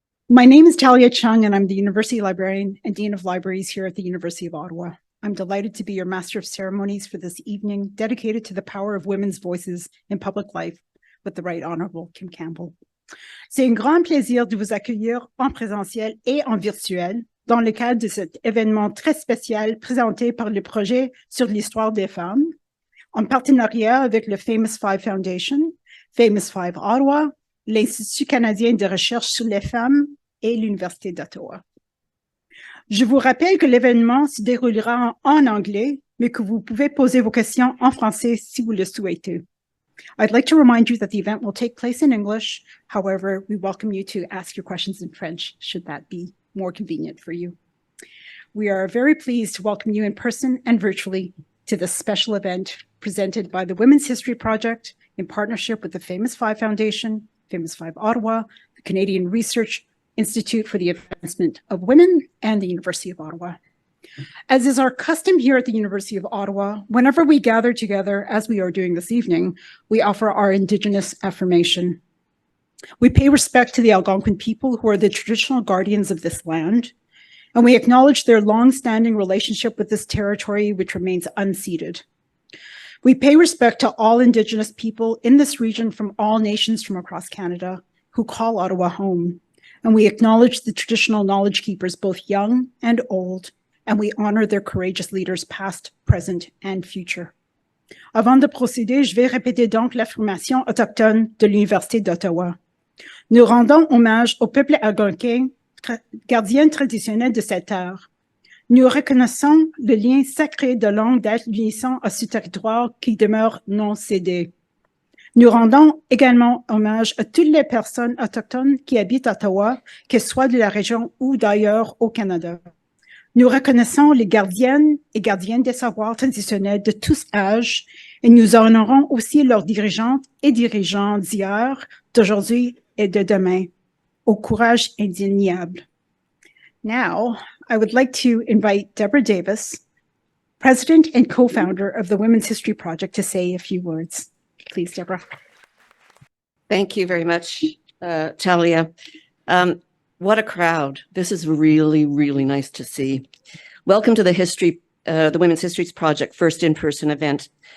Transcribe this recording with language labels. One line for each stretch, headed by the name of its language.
English: My name is Talia Chung, and I'm the University Librarian and Dean of Libraries here at the University of Ottawa. I'm delighted to be your Master of Ceremonies for this evening, dedicated to the power of women's voices in public life with the Right Honourable Kim Campbell.
French: C'est un grand plaisir de vous accueillir en présentiel et en virtuel dans le cadre de cet événement très spécial présenté par le projet sur l'histoire des femmes, en partenariat avec le Famous Fondation, Famous Ottawa, l'Institut canadien de recherche sur les femmes et l'Université d'Ottawa. Je vous rappelle que l'événement se déroulera en anglais, mais que vous pouvez poser vos questions en français si vous le souhaitez.
English: I'd like to remind you that the event will take place in English. However, we welcome you to ask your questions in French, should that be more convenient for you. We are very pleased to welcome you in person and virtually to this special event presented by the Women's History Project in partnership with the Famous Foundation, Famous Ottawa, the Canadian Research Institute for the Advancement of Women, and the University of Ottawa. As is our custom here at the University of Ottawa, whenever we gather together, as we are doing this evening, we offer our Indigenous affirmation. We pay respect to the Algonquin people who are the traditional guardians of this land, and we acknowledge their long-standing relationship with this territory, which remains unceded. We pay respect to all Indigenous people in this region from all nations from across Canada who call Ottawa home. And we acknowledge the traditional knowledge keepers, both young and old, and we honor their courageous leaders past, present, and future.
French: Avant de procéder, je vais répéter donc l'affirmation autochtone de l'Université d'Ottawa. Nous rendons hommage au peuple algonquin, gardien traditionnel de cette terre. Nous reconnaissons le lien sacré de longue date unissant à ce territoire qui demeure non cédé. Nous rendons également hommage à toutes les personnes autochtones qui habitent Ottawa, qu'elles soient de la région ou d'ailleurs au Canada. Nous reconnaissons les gardiennes et gardiens des savoirs traditionnels de tous âges et nous honorons aussi leurs dirigeantes et dirigeants d'hier, d'aujourd'hui et de demain, au courage indéniable.
English: Now, I would like to invite Deborah Davis, President and co-founder of the Women's History Project, to say a few words. Please, Deborah. Thank you very much, Talia. What a crowd. This is really, really nice to see. Welcome to the Women's Histories Project first in-person event.